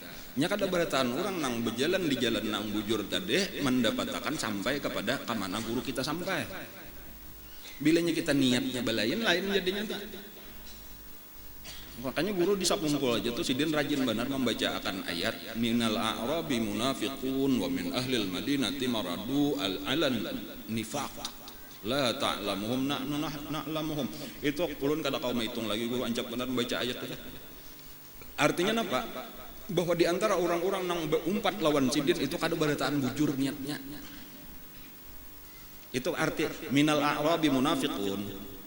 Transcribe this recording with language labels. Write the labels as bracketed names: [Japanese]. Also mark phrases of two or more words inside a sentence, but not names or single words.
[Banjar] Nya kada barataan orang nang berjalan di jalan nang bujur tadi mendapatkan sampai kepada kamana guru kita sampai. Bilanya kita niatnya balain lain jadinya tak. Makanya guru di sapumpul aja tuh sidin rajin benar membaca akan ayat [Arabic] من الأعراب منافقون ومن أهل المدينة مردوا على النفاق لا تعلمهم نعلمهم. [Banjar] Itu ulun kada kaum hitung lagi guru ancap benar membaca ayat itu. Artinya apa? Bahwa di antara orang-orang nang beumpat lawan sidin itu kada barataan bujur niatnya. Itu arti [Arabic] من الأعراب منافقون.